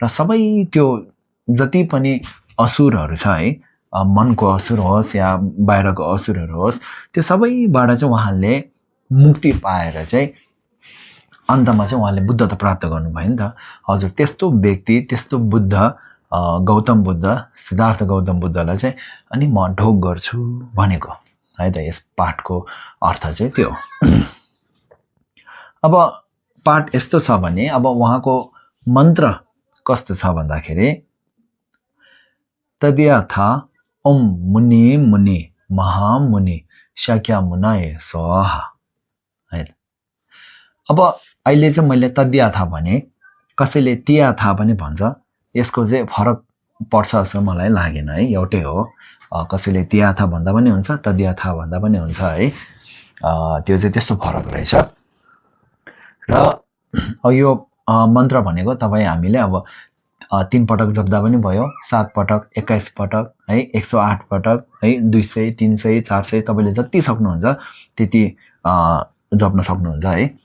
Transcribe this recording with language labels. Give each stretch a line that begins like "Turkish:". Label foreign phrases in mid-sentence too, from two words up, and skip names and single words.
Nepali: सबै त्यो जति पनि असुरहरू छ है मनको असुर होस् या बाहिरको असुरहरू होस् त्यो सबैबाट चाहिँ उहाँले मुक्ति पाएर चाहिँ अन्तमा चाहिँ उहाँले बुद्धत्व प्राप्त गर्नुभयो नि त हजुर त्यस्तो व्यक्ति त्यस्तो बुद्ध गौतम बुद्ध सिद्धार्थ गौतम बुद्धलाई चाहिँ अनि म ढोग गर्छु भनेको है त यस पाठको अर्थ चाहिँ त्यो अब पाठ यस्तो छ भने अब उहाँको मन्त्र कस्तो छ भन्दाखेरि
Sanskrit: तद्यथा ओम मुनि मुनि महामुनि शाक्यमुनाय स्वाहा
Nepali: है अब अहिले चाहिँ मैले तद्यथा भने कसैले त्याथा पनि भन्छ यसको चाहिँ फरक पर्छ जस्तो मलाई लागेन है एउटै हो कसैले त्याथा भन्दा पनि हुन्छ तद्यथा भन्दा पनि हुन्छ है त्यो चाहिँ त्यस्तो फरक रहेछ र यो मन्त्र भनेको तपाईँ हामीले अब 3 पटक जप्दा पनि भयो 7 पटक 21 पटक है 108 पटक है 200 300 400 तपाईले जति सक्नुहुन्छ त्यति जप्न सक्नुहुन्छ है